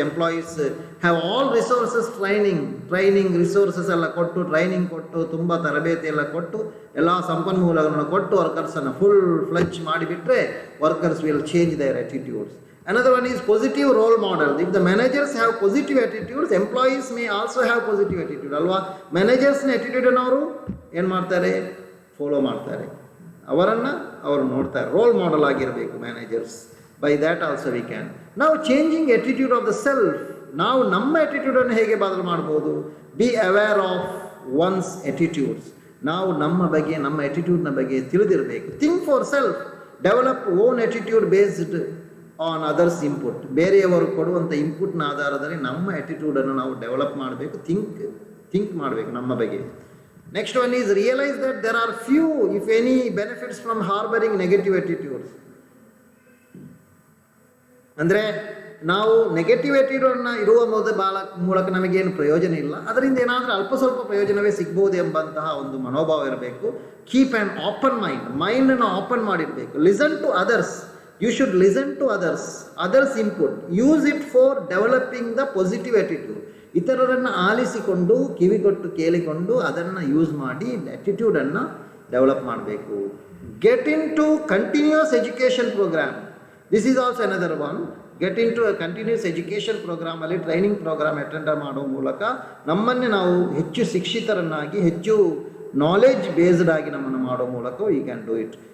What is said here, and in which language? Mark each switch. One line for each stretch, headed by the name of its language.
English: employees have all resources,
Kannada: training resources ಎಲ್ಲ ಕೊಟ್ಟು, training ಕೊಟ್ಟು, ತುಂಬ ತರಬೇತಿ ಎಲ್ಲ ಕೊಟ್ಟು, ಎಲ್ಲ ಸಂಪನ್ಮೂಲಗಳನ್ನು ಕೊಟ್ಟು ವರ್ಕರ್ಸನ್ನು ಫುಲ್ ಫ್ಲೆಜ್ ಮಾಡಿಬಿಟ್ರೆ
English: Workers will change their attitudes. Another one is positive role model. If the managers have positive attitudes, employees may also have positive attitude.
Kannada: ಅಲ್ವಾ? ಮ್ಯಾನೇಜರ್ಸ್ನ ಆ್ಯಟಿಟ್ಯೂಡನ್ನು ಅವರು ಏನು ಮಾಡ್ತಾರೆ, ಫಾಲೋ ಮಾಡ್ತಾರೆ, ಅವರನ್ನು ಅವರು ನೋಡ್ತಾರೆ. ರೋಲ್ ಮಾಡೆಲ್ ಆಗಿರಬೇಕು managers.
English: By that also we can.
Kannada: ನಾವು
English: Changing attitude of the self.
Kannada: ನಾವು ನಮ್ಮ ಆ್ಯಟಿಟ್ಯೂಡನ್ನು ಹೇಗೆ ಬದಲು ಮಾಡ್ಬೋದು?
English: Be aware of one's attitudes.
Kannada: ನಾವು ನಮ್ಮ ಬಗ್ಗೆ, ನಮ್ಮ ಆ್ಯಟಿಟ್ಯೂಡ್ನ ಬಗ್ಗೆ ತಿಳಿದಿರಬೇಕು.
English: Think for self. Develop own attitude based on others input.
Kannada: ಬೇರೆಯವರು ಕೊಡುವಂಥ ಇನ್ಪುಟ್ನ ಆಧಾರದಲ್ಲಿ ನಮ್ಮ ಆ್ಯಟಿಟ್ಯೂಡನ್ನು ನಾವು ಡೆವಲಪ್ ಮಾಡಬೇಕು, ಥಿಂಕ್ ಮಾಡಬೇಕು ನಮ್ಮ ಬಗ್ಗೆ.
English: Next one is realise that there are few if any benefits from harbouring negative attitudes.
Kannada: ಅಂದರೆ ನಾವು ನೆಗೆಟಿವ್ ಆ್ಯಟಿಟ್ಯೂಡನ್ನು ಇರುವ ಮೂಲಕ ನಮಗೇನು ಪ್ರಯೋಜನ ಇಲ್ಲ, ಅದರಿಂದ ಏನಾದರೂ ಅಲ್ಪ ಸ್ವಲ್ಪ ಪ್ರಯೋಜನವೇ ಸಿಗ್ಬೋದು ಎಂಬಂತಹ ಒಂದು ಮನೋಭಾವ ಇರಬೇಕು.
English: Keep an open ಮೈಂಡನ್ನು open ಮಾಡಿರಬೇಕು. Listen to others. You should listen to others input. Use it for developing the positive attitude.
Kannada: ಇತರರನ್ನು ಆಲಿಸಿಕೊಂಡು, ಕಿವಿಗೊಟ್ಟು ಕೇಳಿಕೊಂಡು ಅದನ್ನು ಯೂಸ್ ಮಾಡಿ ಆ್ಯಟಿಟ್ಯೂಡನ್ನು ಡೆವಲಪ್ ಮಾಡಬೇಕು.
English: Get into continuous education programme. This is also another one.
Kannada: Get in to continuous education ಪ್ರೋಗ್ರಾಮಲ್ಲಿ training programme attend ಮಾಡೋ ಮೂಲಕ ನಮ್ಮನ್ನೇ ನಾವು ಹೆಚ್ಚು ಶಿಕ್ಷಿತರನ್ನಾಗಿ, ಹೆಚ್ಚು ನಾಲೆಜ್ ಬೇಸ್ಡ್ ಆಗಿ ನಮ್ಮನ್ನು ಮಾಡೋ ಮೂಲಕ
English: We can do it.